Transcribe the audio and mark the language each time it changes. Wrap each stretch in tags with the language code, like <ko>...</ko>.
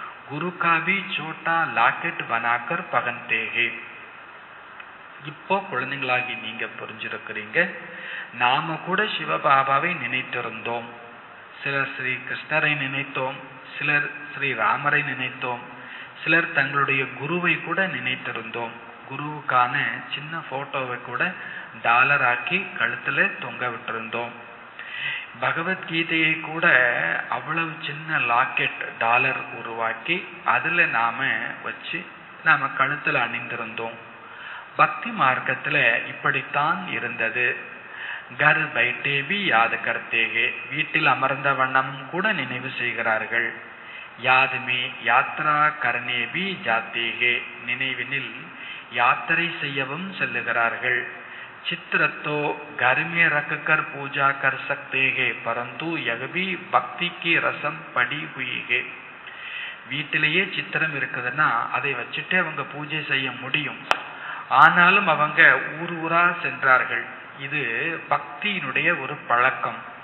<hi>गुरु का भी छोटा लॉकेट बनाकर पहनते हैं.</hi> <ta>இப்போ குழந்தைங்களாகி நீங்க புரிஞ்சிருக்கிறீங்க. நாம கூட சிவபாபாவை நினைத்திருந்தோம். சிலர் ஸ்ரீ கிருஷ்ணரை நினைத்தோம், சிலர் ஸ்ரீ ராமரை நினைத்தோம், சிலர் தங்களுடைய குருவை கூட நினைத்திருந்தோம். குருவுக்கான சின்ன போட்டோவை கூட டாலர் ஆக்கி கழுத்துல தொங்க விட்டிருந்தோம். பகவத்கீதையை கூட அவ்வளவு சின்ன லாக்கெட் டாலர் உருவாக்கி அதுல நாம வச்சு நாம கழுத்துல அணிந்திருந்தோம். பக்தி மார்க்கத்துல இப்படித்தான் இருந்தது.</ta> <hi>கர் பைட்டேபி யாத் கர்த்தேகே.</hi> <ta>வீட்டில் அமர்ந்த வண்ணமும் கூட நினைவு செய்கிறார்கள்.</ta> <hi>யாதுமே யாத்ரா கர்னேபி ஜாத்தேகே.</hi> <ta>நினைவினில் யாத்திரை செய்யவும் செல்லுகிறார்கள்.</ta> <hi>चित्रतो घर में रखकर पूजा कर सकते हैं, परंतु यह भी भक्ति की रसम पड़ी हुई है.</hi> <ta>வீட்டிலேயே சித்திரம் இருக்குதுன்னா அதை வச்சுட்டு அவங்க பூஜை செய்ய முடியும். ஆனாலும் அவங்க ஊர் ஊரா சென்றார்கள். இது பக்தியினுடைய ஒரு பழக்கம்.</ta>